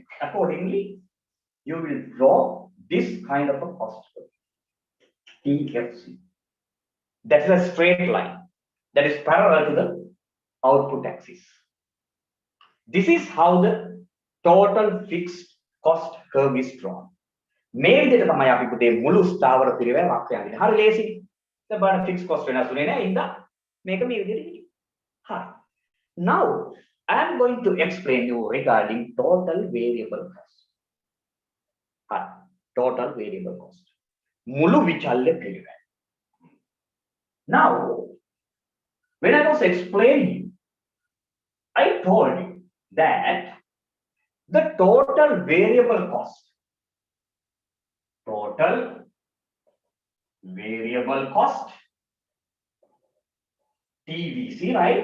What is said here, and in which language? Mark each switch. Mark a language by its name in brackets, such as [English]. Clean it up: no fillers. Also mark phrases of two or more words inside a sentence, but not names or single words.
[English] Accordingly, you will draw this kind of a cost curve, TFC. That is a straight line that is parallel to the output axis. This is how the total fixed cost curve is drawn. [Sinhala] මේ විදිහට තමයි අපි පුතේ මුළු ස්ථාවර පිළිවෙල වක්‍රය අඳින්නේ. හරි ලේසි. දැන් බලන්න [English] fixed cost [Sinhala] වෙනස් වෙන්නේ නැහැ. ඉතින් මේක මේ විදිහට ඉන්නේ. හරි. [English] Now I am going to explain you regarding total variable cost. [Sinhala] හරි. [English] Total variable cost. [Sinhala] මුළු විචල්්‍ය පිළිවෙල. [English] Now when I was explaining, I told you that the total variable cost, TVC, right?